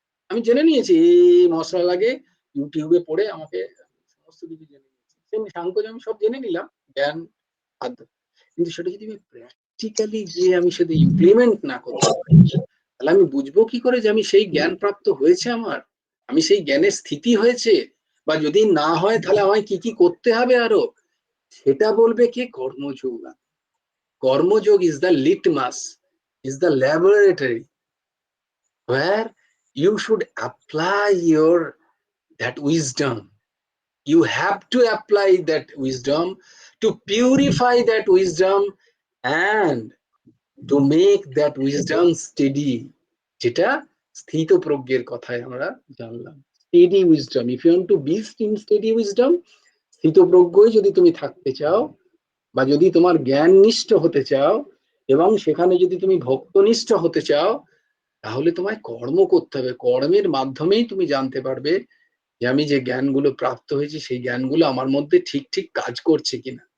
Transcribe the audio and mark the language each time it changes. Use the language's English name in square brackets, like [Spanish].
[Bangla] আমি জেনে নিয়েছি এই মশলা লাগে, ইউটিউবে পড়ে আমাকে সমস্ত কিছু জেনে নিয়েছি, সেমনি সাংকোচ আমি সব জেনে নিলাম, জ্ঞান আদ্য। কিন্তু সেটা যদি আমি প্র্যাকটিক্যালি গিয়ে আমি সেটা ইমপ্লিমেন্ট না করতে পারি, তাহলে আমি বুঝবো কি করে যে আমি সেই জ্ঞান প্রাপ্ত হয়েছে আমার, আমি সেই জ্ঞানের স্থিতি হয়েছে? বা যদি না হয় তাহলে আমায় কি কি করতে হবে আরো? সেটা বলবে কে? কর্মযোগ। [English] Karmayoga is the litmus, is the laboratory where you should apply your that wisdom. You have to apply that wisdom to purify that wisdom and to make that wisdom steady, [Bangla] যেটা স্থিত প্রজ্ঞের কথায় আমরা জানলাম। [English] steady wisdom, if you want to be in steady wisdom, [Bangla] স্থিত প্রজ্ঞই যদি তুমি থাকতে চাও, বা যদি তোমার জ্ঞান নিষ্ঠ হতে চাও, এবং সেখানে যদি তুমি ভক্তনিষ্ঠ হতে চাও, তাহলে তোমায় কর্ম করতে হবে। কর্মের মাধ্যমেই তুমি জানতে পারবে যে আমি যে জ্ঞানগুলো প্রাপ্ত হয়েছি, সেই জ্ঞানগুলো আমার মধ্যে ঠিক ঠিক কাজ করছে কিনা।